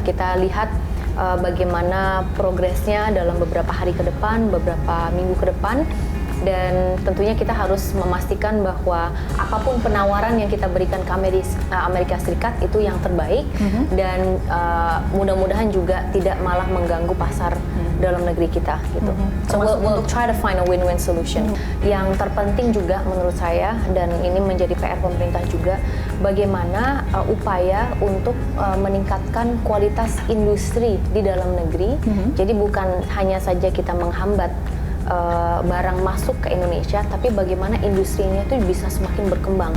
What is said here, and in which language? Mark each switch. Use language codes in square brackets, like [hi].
[id] Kita lihat bagaimana progresnya dalam beberapa hari ke depan, beberapa minggu ke depan. dan tentunya kita harus memastikan bahwa apapun penawaran yang kita berikan ke Amerika Serikat itu yang terbaik dan mudah-mudahan juga tidak malah mengganggu pasar dalam negeri kita gitu. [en] So we'll try to find a win-win solution. [id] Yang terpenting juga menurut saya, dan ini menjadi PR pemerintah juga, bagaimana upaya untuk meningkatkan kualitas industri di dalam negeri. Jadi bukan hanya saja kita menghambat barang masuk ke Indonesia, tapi bagaimana industrinya itu bisa semakin berkembang.